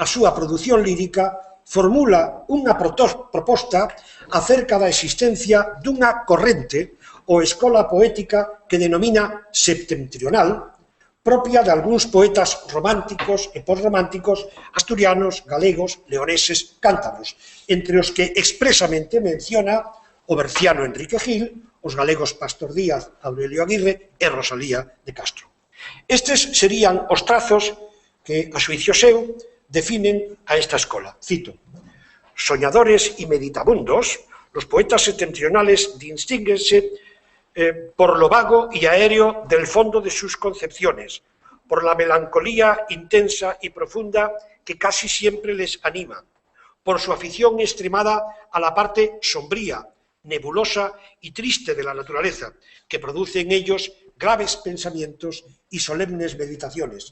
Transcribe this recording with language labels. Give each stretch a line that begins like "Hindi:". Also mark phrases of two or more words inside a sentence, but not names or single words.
Galician: súa produción lírica, formula unha proposta acerca da existencia dunha corrente ou escola poética que denomina septentrional, propia de algúns poetas románticos e posrománticos asturianos, galegos, leoneses, cántabros, entre os que expresamente menciona o berciano Enrique Gil, os galegos Pastor Díaz, Aurelio Aguirre e Rosalía de Castro. Estes serían os trazos que, a xuicio seu, definen a esta escola. Cito:
Spanish: soñadores y meditabundos, los poetas septentrionales distínguense por lo vago y aéreo del fondo de sus concepciones, por la melancolía intensa y profunda que casi siempre les anima, por su afición extremada a la parte sombría, nebulosa y triste de la naturaleza, que produce en ellos graves pensamientos y solemnes meditaciones.